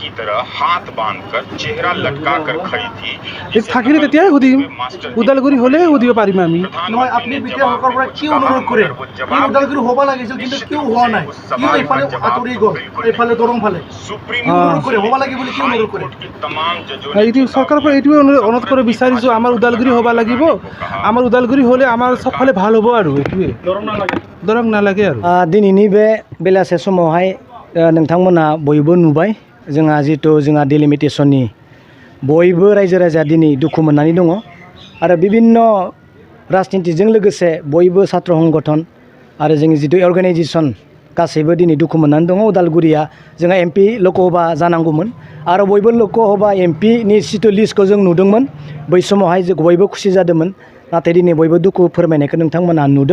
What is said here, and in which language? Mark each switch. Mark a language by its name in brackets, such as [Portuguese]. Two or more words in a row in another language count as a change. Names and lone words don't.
[Assamese] থাকিলে তেতিয়াহে সুধিম ওদালগুৰি হ'লেহে সুধিব পাৰিম আমি নহয় আপুনি বিটিআৰ চৰকাৰৰ পৰা কি অনুৰোধ কৰে ওদালগুৰি হ'ব লাগিছিল কিন্তু কিয় হোৱা নাই কিয় এইফালে আঁতৰি গ'ল এইফালে দৰং ফালে হ'ব লাগে বুলি কি অনুৰোধ কৰে এইটো চৰকাৰৰ পৰা এইটোৱে অনুৰোধ কৰিব বিচাৰিছোঁ আমাৰ ওদালগুৰি হ'ব লাগিব আমাৰ ওদালগুৰি হ'লে আমাৰ চবফালে ভাল হ'ব আৰু এইটোৱে [Bodo] दरं नालागे आरो दिनैनि बे बेलासे समावहाय नोंथांमोना बयबो नुबाय जोंहा जितु जोंहा डिलिमिटेसननि बयबो रायजो राजा दिनै दुखु मोननानै दङ आरो बिभिन्न राजनितिजों लोगोसे बयबो छात्र संगठन आरो जोंनि जितु अर्गानाइजेसन गासैबो दिनै दुखु मोननानै दङ उदालगुरिया जोंहा एमपि लकसभा जानांगौमोन आरो बयबो लकसभा एमपिनि जितु लिस्टखौ जों नुदोंमोन बै समावहाय जों बयबो खुसि जादोंमोन नाथाय दिनै बयबो दुखु फोरमायनायखौ नोंथांमोना नुदों